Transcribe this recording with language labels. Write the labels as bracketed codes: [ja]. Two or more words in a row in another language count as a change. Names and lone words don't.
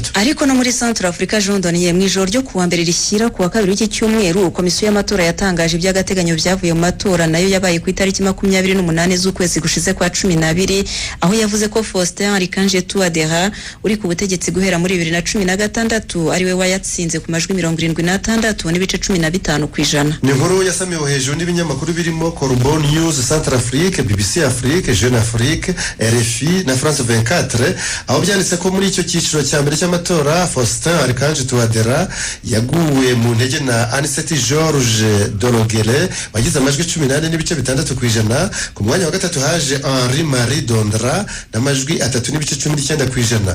[rw] Ariko no muri Central Africa Jondoniye mu ijoro ryo kuwa mbere rishyira ku wa 2 w'iki cyumweru, komisiyo y'amatora yatangaje iby'agateganyo byavuye mu matora nayo yabaye ku itariki 28 z'ukwezi gushize kwa 12, aho yavuze ko Faustin Archange Touadéra uri ku butegetsi guhera muri 2016 ariwe wayatsinze ku majwi 76.15%. Ni nkuru yasamiwe hejuru n'ibinyamakuru birimo Corbeau News, Central Afrique, BBC Afrique, Jeune Afrique, RFI na France 24, aho byanditse ko muri icyo cyiciro cya mbere cy'amatora Faustin Archange Touadéra yaguwe mu ntege na Anicet George Dorogele wagize amajwi 18.6%. Ku mwanya wa gatatu haje Henri Marie Dondra n'amajwi 3.19%.